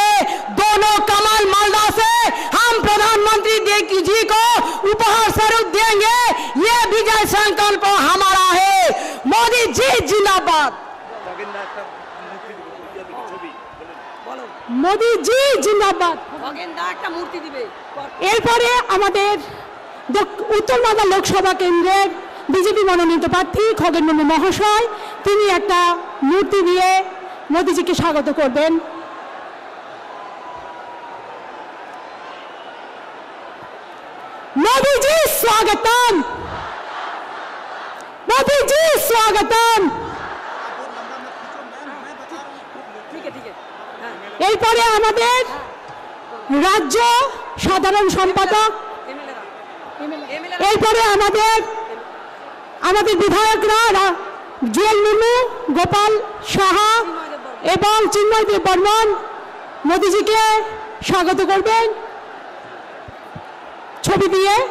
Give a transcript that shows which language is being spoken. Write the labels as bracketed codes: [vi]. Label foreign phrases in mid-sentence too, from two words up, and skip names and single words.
[hi] दोनों कमल मालदा से हम प्रधानमंत्री जी को उपहार स्वरूप देंगे। ये विजय संकल्प हमारा है। मोदी जी जिंदाबाद, मोदी जी जिंदाबाद। [bn] এরপরে আমাদের উত্তর মালদা লোকসভা কেন্দ্রের বিজেপি মনোনীত প্রার্থী খগেন মুর্মু মহাশয় তিনি একটা মূর্তি দিয়ে মোদিজিকে স্বাগত করবেন। [hi] मोदी जी स्वागतम, मोदी जी स्वागतम। [bn] এরপরে আমাদের রাজ্য সাধারণ সম্পাদক, এরপরে আমাদের বিধায়করা জুয়েল মুর্মু, গোপাল সাহা এবং চিন্ময় দেব বর্মন মোদিজিকে স্বাগত করবেন ছবি দিয়ে।